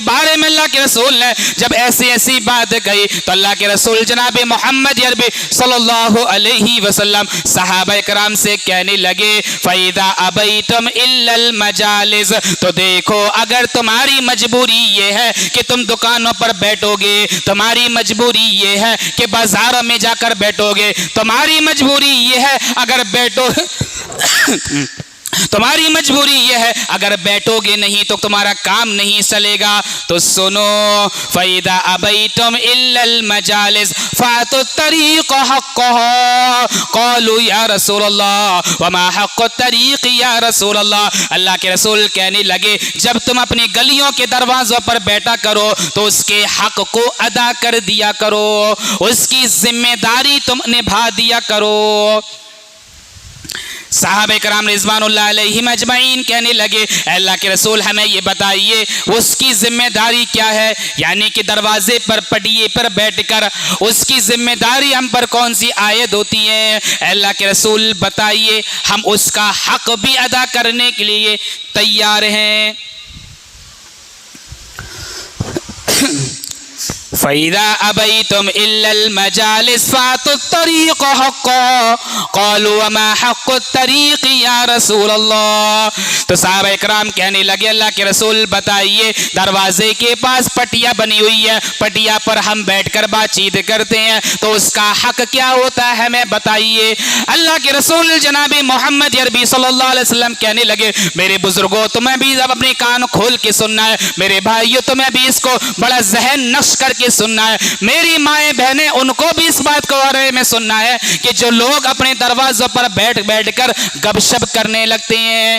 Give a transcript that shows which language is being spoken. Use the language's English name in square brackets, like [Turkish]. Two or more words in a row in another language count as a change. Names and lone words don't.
[Hindi] बारे में अल्लाह के रसूल ने जब ऐसी ऐसी बात कही तो अल्लाह के रसूल जनाबी मोहम्मद अरबी [Arabic] صلى الله عليه وسلم [Hindi] सहाबा कराम से कहने लगे, [Arabic] فإذا أبيتم إلا المجالس, [Hindi] तो देखो अगर तुम्हारी मजबूरी ये है कि तुम दुकानों पर बैठोगे, तुम्हारी मजबूरी ये है कि बाजारों में जाकर बैठोगे, तुम्हारी मजबूरी ये है अगर तुम्हारी मजबूरी यह है अगर बैठोगे नहीं तो तुम्हारा काम नहीं चलेगा, तो सुनो, [Arabic] فإذا أبيتم إلا المجالس فأعطوا الطريق حقه قالوا يا رسول الله وما حق الطريق يا رسول الله, [Hindi] अल्लाह के रसूल कहने लगे जब तुम अपनी गलियों के दरवाज़ों पर बैठा करो तो उसके हक़ को अदा कर दिया करो, उसकी जिम्मेदारी तुम निभा दिया करो। साहबे कराम [Arabic] رضوان الله عليهم أجمعين [Hindi] कहने लगे, अल्लाह के रसूल हमें ये बताइए उसकी जिम्मेदारी क्या है, यानी कि दरवाजे पर, पटिये पर बैठकर उसकी जिम्मेदारी हम पर कौन सी आयद होती है। अल्लाह के रसूल बताइए, हम उसका हक भी अदा करने के लिए तैयार हैं। [Arabic] فإذا أبيتم إلا المجالس فأعطوا الطريق حقه, قالوا وما حق الطريق يا رسول الله, [Hindi] तो सहाबा इकराम कहने लगे अल्लाह के रसूल बताइए, दरवाजे के पास पटिया बनी हुई है, पटिया पर हम बैठकर बातचीत करते हैं, तो उसका हक क्या होता है हमें बताइए। अल्लाह के रसूल जनाबी मोहम्मद अरबी [Arabic] صلى الله عليه وسلم [Hindi] कहने लगे, मेरे बुजुर्गों तुम्हें भी अब अपने कान खोल के सुनना है, मेरे भाइयों तुम्हें भी इसको बड़ा जहन नक्श करके सुनना है, मेरी माएँ बहनें उनको भी इस बात को बारे में सुनना है कि जो लोग अपने दरवाजों पर बैठ बैठ कर गपशप करने लगते हैं।